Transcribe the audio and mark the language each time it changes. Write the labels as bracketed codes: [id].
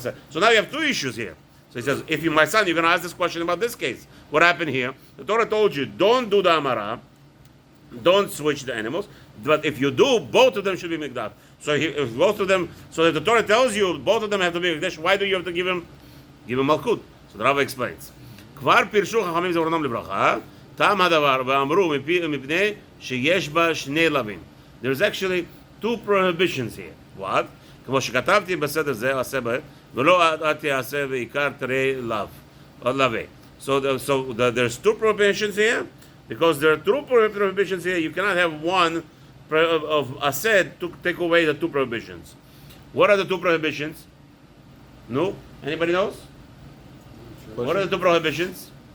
[en] So now you have two issues here. So he says, if you, my son, you're going to ask this question about this case. What happened here? The Torah told you, don't do the amara, don't switch the animals, but if you do, both of them should be mikdash. So if both of them, so if the Torah tells you both of them have to be mikdash, why do you have to give him malkut? So the Rabbi explains. [he] כבר פירשו חכמים זיכרונם לברכה, טעם הדבר ואמרו מפני שיש בה שני לווים. [en] There's actually two prohibitions here. What? [he] כמו שכתבתי בסדר זה עשה בה, ולא תעשה ועיקר תראה לווה. [en] So there's two prohibitions here. Because there are two prohibitions here, you cannot have one of ased to take away the two prohibitions. What are the two prohibitions? No? Anybody knows? Question? What are the two prohibitions?